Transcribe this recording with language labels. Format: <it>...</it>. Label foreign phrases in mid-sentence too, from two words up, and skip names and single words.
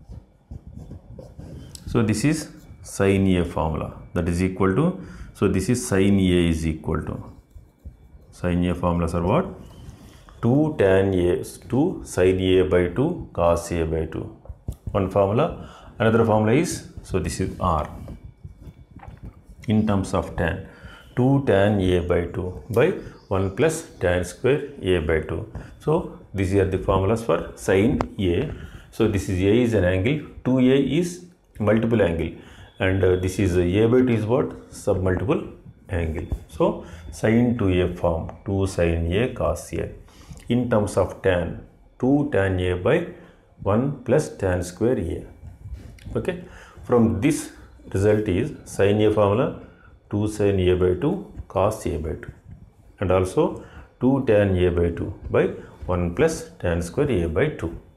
<en>So this is sin A formula, that is equal to, so this is sin A is equal to, sin A formulas are what? 2 tan A, 2 sin A by 2 cos A by 2. One formula. Another formula is, so this is R. In terms of tan, 2 tan A by 2 by 1 plus tan square A by 2. So these are the formulas for sin A. So this is A is an angle, 2A is multiple angle, and this is A by 2 is what? Submultiple angle. So sin 2A form, 2 sin A cos A. In terms of tan, 2 tan A by 1 plus tan square A. Okay. From this result is sin A formula 2 sin A by 2 cos A by 2, and also 2 tan A by 2 by 1 plus tan square A by 2.</en>